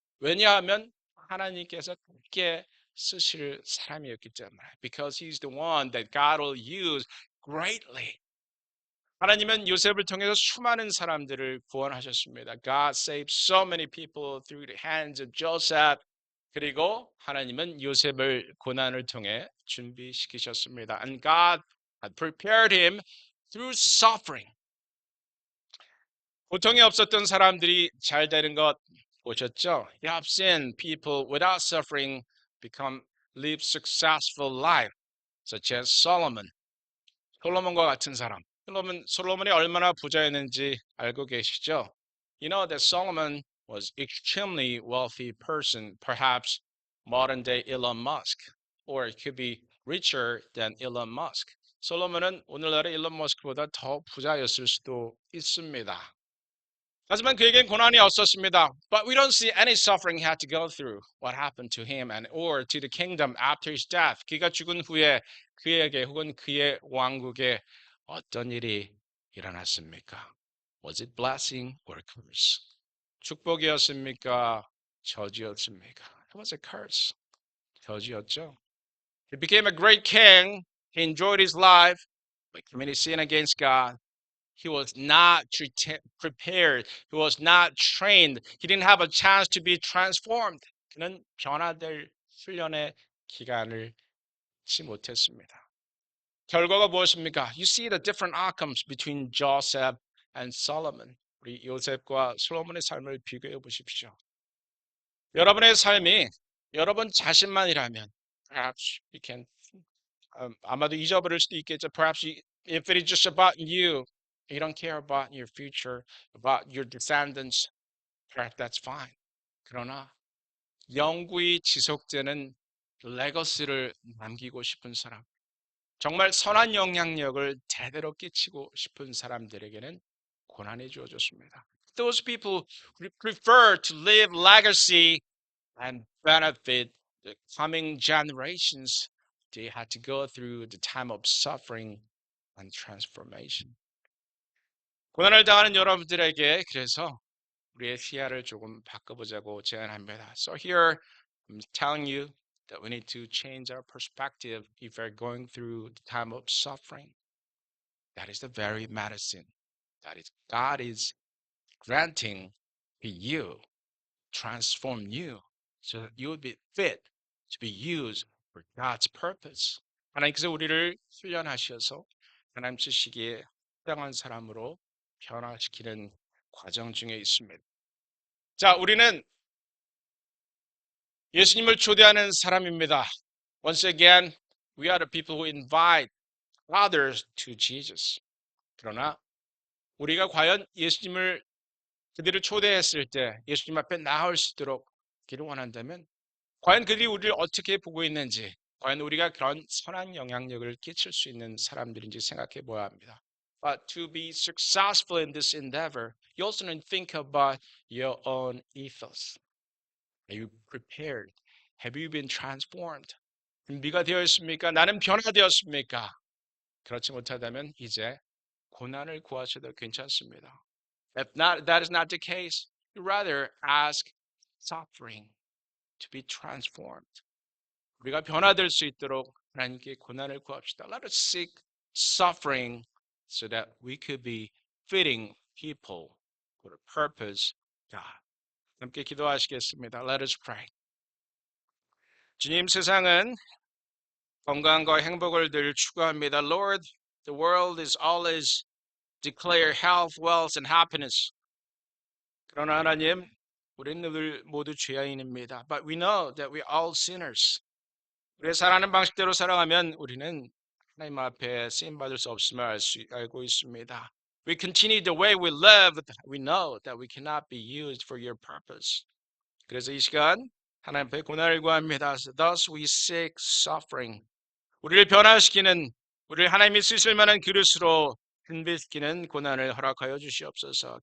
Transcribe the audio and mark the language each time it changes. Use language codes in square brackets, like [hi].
[ko] 왜냐하면 하나님께서 함께 쓰실 사람이었기 때문에. [en] Because he's the one that God will use greatly. [ko] 하나님은 요셉을 통해서 수많은 사람들을 구원하셨습니다. [en] God saved so many people through the hands of Joseph. [ko] 그리고 하나님은 요셉을 고난을 통해 준비시키셨습니다. [en] And God had prepared him through suffering. [ko] 고통이 없었던 사람들이 잘 되는 것 보셨죠? [en] You have seen people without suffering live successful life, such as Solomon. [ko] 솔로몬과 같은 사람. 솔로몬이 얼마나 부자였는지 알고 계시죠? [en] You know that Solomon was extremely wealthy person, perhaps modern day Elon Musk, or it could be richer than Elon Musk. [ko] 솔로몬은 오늘날의 일론 머스크보다 더 부자였을 수도 있습니다. 하지만 그에겐 고난이 없었습니다. [en] But we don't see any suffering he had to go through. What happened to him and or to the kingdom after his death. [ko] 그가 죽은 후에 그에게 혹은 그의 왕국에 어떤 일이 일어났습니까? [en] Was it blessing or curse? [ko] 축복이었습니까? 저주였습니까? [en] It was a curse. [ko] 저주였죠. [en] He became a great king. He enjoyed his life, but committed sin against God. He was not prepared. He was not trained. He didn't have a chance to be transformed. [ko] 그는 변화될 훈련의 기간을 갖지 못했습니다. 결과가 무엇입니까? [en] You see the different outcomes between Joseph and Solomon. [ko] 우리 요셉과 솔로몬의 삶을 비교해 보십시오. 여러분의 삶이 여러분 자신만이라면 [en] perhaps you can [ko] 아마도 잊어버릴 수도 있겠죠. [en] Perhaps if it is just about you, you don't care about your future, about your descendants, perhaps that's fine. [ko] 그러나 영구히 지속되는 레거시를 남기고 싶은 사람, 정말 선한 영향력을 제대로 끼치고 싶은 사람들에게는 고난이 주어졌습니다. [en] Those people who prefer to leave legacy and benefit the coming generations, they had to go through the time of suffering and transformation. [ko] 고난을 당하는 여러분들에게 그래서 우리의 시야를 조금 바꿔보자고 제안합니다. [en] So here I'm telling you that we need to change our perspective if we're going through the time of suffering. That is the very medicine that is God is granting to you, transform you so that you will be fit to be used for God's purpose. [ko] 하나님께서 우리를 훈련하셔서 하나님 쓰시기에 합당한 사람으로 변화시키는 과정 중에 있습니다. 자, 우리는 예수님을 초대하는 사람입니다. [en] Once again, we are the people who invite others to Jesus. [ko] 그러나 우리가 과연 예수님을 그들을 초대했을 때 예수님 앞에 나올 수 있도록 기를 원한다면 과연 그들이 우리를 어떻게 보고 있는지, 과연 우리가 그런 선한 영향력을 끼칠 수 있는 사람들인지 생각해 보아야 합니다. [en] But to be successful in this endeavor, you also need to think about your own ethos. Are you prepared? Have you been transformed? [ko] 준비가 되어 있습니까? 나는 변화되었습니까? 그렇지 못하다면 이제 고난을 구하셔도 괜찮습니다. [en] If not, that is not the case. You rather ask suffering to be transformed. [ko] 우리가 변화될 수 있도록 하나님께 고난을 구합시다. [en] Let us seek suffering so that we could be fitting people for the purpose of God. [ko] 함께 기도하시겠습니다. [en] Let us pray. [ko] 주님, 세상은 건강과 행복을 늘 추구합니다. [en] Lord, the world is always declare health, wealth, and happiness. [ko] 그러나 하나님, 우리는 늘 모두 죄인입니다. [en] But we know that we are all sinners. [ko] 우리의 살아가는 방식대로 살아가면 우리는 하나님 앞에 쓰임받을 수 없음을 알고 있습니다. [en] We continue the way we live, we know that we cannot be used for your purpose. [ko] 그래서 이 시간 하나님 앞에 고난을 구합니다. [en] Thus we seek suffering. [ko] 우리를 변화시키는, 우리를 하나님이 쓰실 만한 그릇으로 준비시키는 고난을 허락하여 주시옵소서.